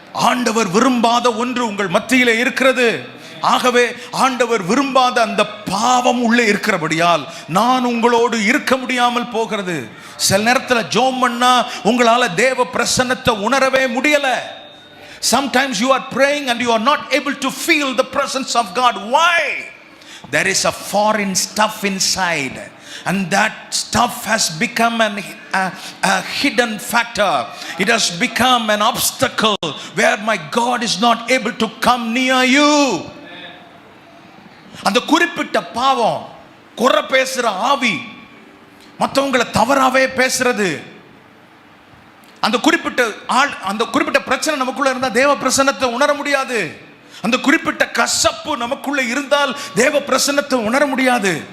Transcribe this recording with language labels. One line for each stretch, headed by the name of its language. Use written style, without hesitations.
Tamil: ஆண்டவர் விரும்பாத ஒன்று உங்கள் மத்தியிலே இருக்கிறது. ஆகவே ஆண்டவர் விரும்பாத அந்த பாவம் உள்ளே இருக்கிறபடியால் நான் உங்களோடு இருக்க முடியாமல் போகிறது. சில நேரத்தில் ஜெபம் பண்ணா உங்களால தேவ பிரசன்னத்தை உணரவே முடியல.
English: Sometimes you are praying and you are not able to feel the presence of God. Why? There is a foreign stuff inside, and that stuff has become a hidden factor. It has become an obstacle where my God is not able to come near you.
Tamil: அந்த குறிப்பிட்ட பாவம், குறை பேசுற ஆவி, மற்றவங்களை தவறாவே பேசுறது, அந்த குறிப்பிட்ட பிரச்சனை நமக்குள்ள இருந்தா தேவ பிரசன்னத்தை உணர முடியாது. அந்த குறிப்பிட்ட கசப்பு நமக்குள்ள இருந்தால் தேவ பிரசன்னத்தை உணர முடியாது.